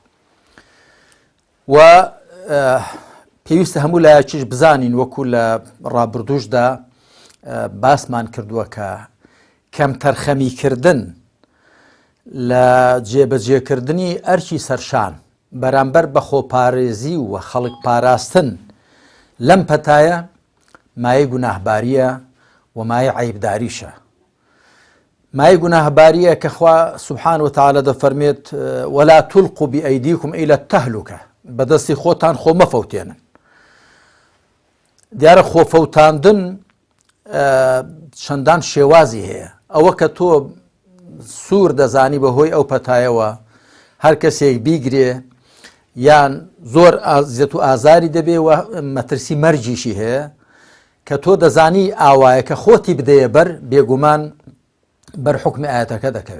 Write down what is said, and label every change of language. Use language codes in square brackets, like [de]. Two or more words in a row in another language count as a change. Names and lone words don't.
[ckb] و پێویستە هەموو لایەکیش بزانین، وەکو لە ڕابردوشدا باسمان کردووە کە کەم تەرخەمیکردن لە جێبەجێکردنی ئەرکی سەرشان بەرامبەر بە خۆپارێزی و خەڵک پاراستن لەم پەتایە مایەی گوناهباریە و مایەی عەیبداریشە. مای گوناهباریە کە خوا [ar] سبحانه وتعالى [ckb] دەفەرمێت [ar] ولا تلقوا بأيديكم إلى التهلكة، [ckb] بەدەستی خۆتان خۆ مەفەوتێنن. دیارە خۆفەوتاندن چەندان شێوازی هەیە. ئەوە کە تۆ سوور دەزانی بەهۆی ئەو پەتایەوە هەر کەسێک بیگرێ یان زۆر ئازیەت و ئازاری دەبێ و مەترسی مەرجیشی هەیە کە تۆ دەزانی ئاوایە کە خۆتی بدەیە بەر، بێگومان بەرحکمی ئاەتەکە دەکەوێت.